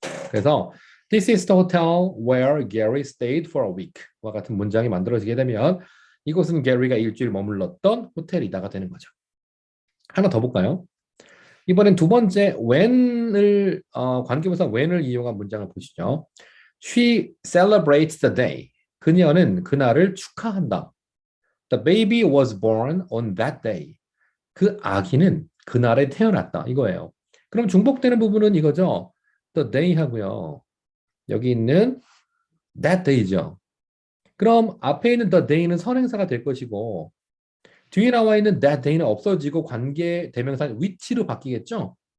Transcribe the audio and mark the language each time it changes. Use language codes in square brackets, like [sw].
[ko] 그래서 [en] This is the hotel where Gary stayed for a week [ko] 와 같은 문장이 만들어지게 되면 이곳은 게리가 일주일 머물렀던 호텔이다가 되는 거죠. 하나 더 볼까요? 이번엔 두 번째 when을 관계부사 when을 이용한 문장을 보시죠. [en] She celebrates the day. [ko] 그녀는 그날을 축하한다. [en] The baby was born on that day. [ko] 그 아기는 그날에 태어났다 이거예요. 그럼 중복되는 부분은 이거죠. the day 하고요. 여기 있는 that day죠. 그럼 앞에 있는 the day는 선행사가 될 것이고 뒤에 나와 있는 that day는 없어지고 관계 대명사 which로 바뀌겠죠.